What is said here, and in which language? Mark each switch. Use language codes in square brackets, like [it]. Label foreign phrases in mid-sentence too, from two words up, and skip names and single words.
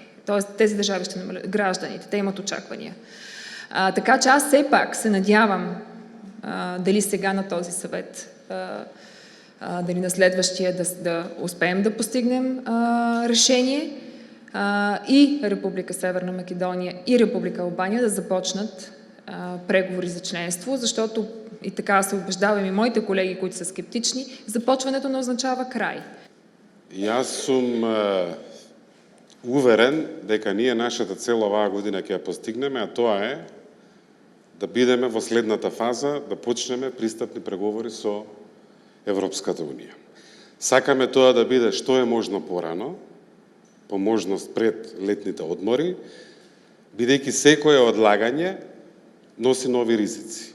[bg] Тоест тези държави ще намалят гражданите, те имат очаквания. Така че аз все пак се надявам дали сега на този съвет, дали на следващия да успеем да постигнем решение и Република Северна Македония и Република Албания да започнат преговори за членство, защото и така се убеждавам и моите колеги, които са скептични, започването не означава край. [mk] Јас сум уверен дека ние нашата цел оваа година ќе ја постигнеме, а тоа е да бидеме во следната фаза, да почнеме пристапни преговори со Европската Унија. Сакаме тоа да биде што е можно порано, по можност пред летните одмори, бидејќи секое одлагање носи нови ризици.